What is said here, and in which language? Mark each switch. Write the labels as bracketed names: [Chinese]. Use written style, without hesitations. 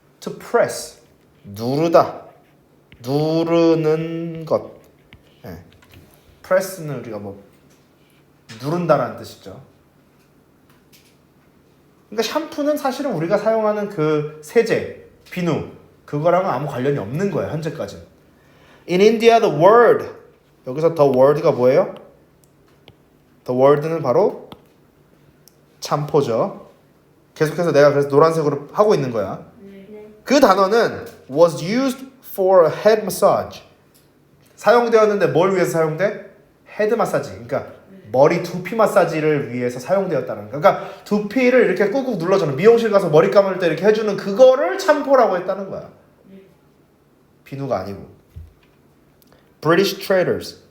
[English] To press. [Korean] 누르다. 누르는 것. 예. press는 우리가 뭐 누른다라는 뜻이죠. 그러니까 샴푸는 사실은 우리가 사용하는 그 세제, 비누 그거랑은 아무 관련이 없는 거예요. 현재까지. [English] In India, the word [Korean] 여기서 [English] the word가 [Korean] 뭐예요? The word는 바로 참포죠. 계속해서 내가 그래서 노란색으로 하고 있는 거야. 네. 그 단어는 [English] was used for a head massage. [Korean] 사용되었는데 뭘 위해서 사용돼? 헤드 마사지. 그러니까 머리 두피 마사지를 위해서 사용되었다는 거. 그러니까 두피를 이렇게 꾹꾹 눌러주는 미용실 가서 머리 감을 때 이렇게 해주는 그거를 참포라고 했다는 거야. 비누가 아니고. [English] British traders.